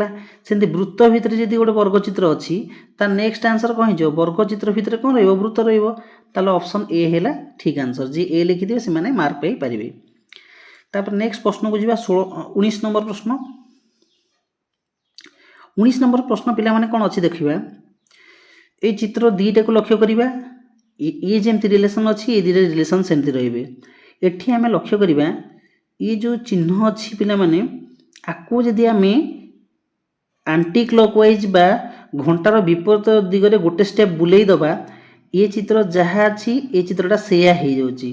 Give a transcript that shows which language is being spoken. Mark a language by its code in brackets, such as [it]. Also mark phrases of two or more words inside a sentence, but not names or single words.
[or] ସେମିତି ବୃତ୍ତ ଭିତରେ ଯଦି ଗୋଟେ ବର୍ଗଚିତ୍ର ଅଛି ତା [en] next answer [or] କ'ଣ ହେଇଯିବ, ବର୍ଗଚିତ୍ର ଭିତରେ କ'ଣ ରହିବ, ବୃତ୍ତ ରହିବ। ତାହେଲେ ଅପସନ୍ ଏ ହେଲା ଠିକ୍ ଆନ୍ସର। ଯିଏ ଏ ଲେଖିଥିବେ ସେମାନେ ମାର୍କ ପାଇପାରିବେ। ତାପରେ ନେକ୍ସଟ ପ୍ରଶ୍ନକୁ ଯିବା 19 ନମ୍ବର ପ୍ରଶ୍ନ। 19 ନମ୍ବର ପ୍ରଶ୍ନ ପିଲାମାନେ କ'ଣ ଅଛି ଦେଖିବା। ଏଇ ଚିତ୍ର ଦୁଇଟାକୁ ଲକ୍ଷ୍ୟ କରିବା। ଇଏ ଯେମିତି ରିଲେସନ୍ ଅଛି ଏ ଦୁଇଟା ରିଲେସନ୍ ସେମିତି ରହିବେ। ଏଠି ଆମେ ଲକ୍ଷ୍ୟ କରିବା ଇଏ ଯେଉଁ ଚିହ୍ନ ଅଛି ପିଲାମାନେ, ଆକୁ ଯଦି ଆମେ [en] anti clockwise [or] ବା ଘଣ୍ଟାର ବିପରୀତ ଦିଗରେ ଗୋଟେ ଷ୍ଟେପ୍ ବୁଲେଇ ଦେବା, ଏ ଚିତ୍ର ଯାହା ଅଛି ଏ ଚିତ୍ରଟା ସେୟା ହେଇଯାଉଛି।